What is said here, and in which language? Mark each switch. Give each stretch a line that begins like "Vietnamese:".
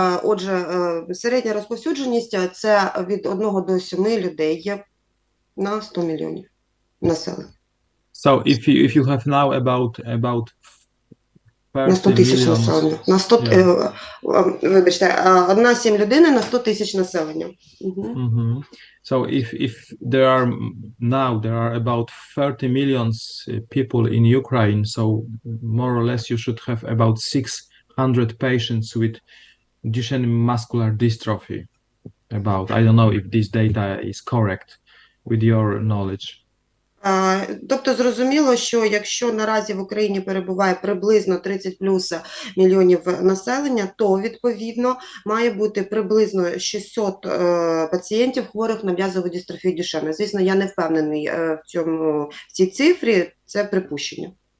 Ukrainian: Отже, середня розповсюдженість – це від 1 до 7 людей на 100 мільйонів населення.
English: So if you have now about
Ukrainian: На 100 тисяч населення. На 100, вибачте, 1,7 людини на 100 тисяч населення.
English: So if there are about 30 million people in Ukraine, so more or less you should have about 600 patients with Duchenne muscular dystrophy. About, I don't know if this data is correct with your knowledge.
Ukrainian: Тобто зрозуміло, що якщо наразі в Україні перебуває приблизно 30 плюс мільйонів населення, то відповідно має бути приблизно 600 пацієнтів хворих на м'язову дистрофію Дюшенна. Звісно, я не впевнений в цій цифрі, це припущення.